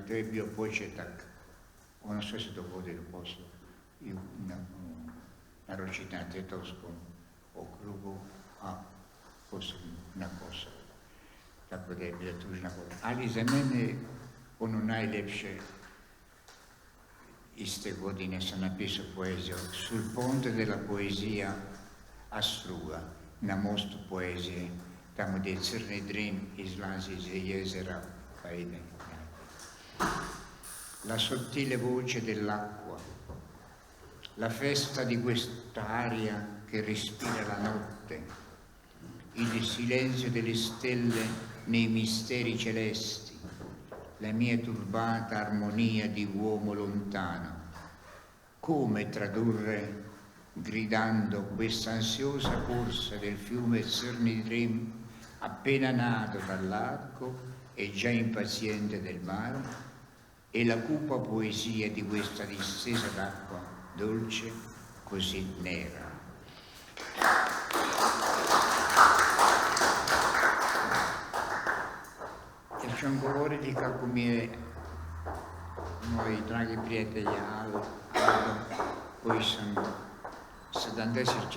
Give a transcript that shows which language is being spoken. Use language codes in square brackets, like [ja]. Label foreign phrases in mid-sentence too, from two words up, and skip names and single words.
[hr] To je bio početak ono što se dogodilo poslije i naročito na Tetovskom okrugu, a posebno na Kosovu. Tako da je bila tužna godina. Ali za mene ono najljepše iste godine sam napisao poeziju Sul ponte della poesia a Struga, na mostu poezije, tamo gdje crni drim izlazi iz jezera pa ide. [it] La sottile voce dell'acqua, la festa di quest'aria che respira la notte, il silenzio delle stelle nei misteri celesti, la mia turbata armonia di uomo lontano. Come tradurre, gridando, questa ansiosa corsa del fiume Cernidrim, appena nato dall'arco e già impaziente del mare, e la cupa poesia di questa distesa d'acqua dolce, così nera. [hr] Ja ću vam govoriti kako mi je moji dragi prijatelji Aldo, koji sam 74.